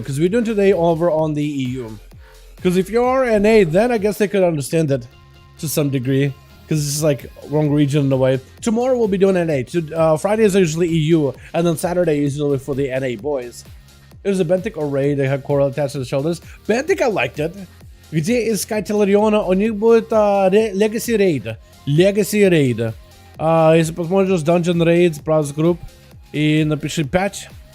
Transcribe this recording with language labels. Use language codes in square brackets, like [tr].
[en] Because we're doing today over on the EU. Because if you are NA, then I guess they could understand it to some degree. Because it's like wrong region in a way. Tomorrow we'll be doing NA. Fridays are usually EU, and then Saturday is usually for the NA boys. It was a Bentic array that had coral attached to the shoulders. Bentic, I liked it. [ru] Где искать Телариона? У них будет Legacy Raid. [en] Legacy Raid. [ru] Если посмотришь Dungeon Raids, browse group и напиши 5.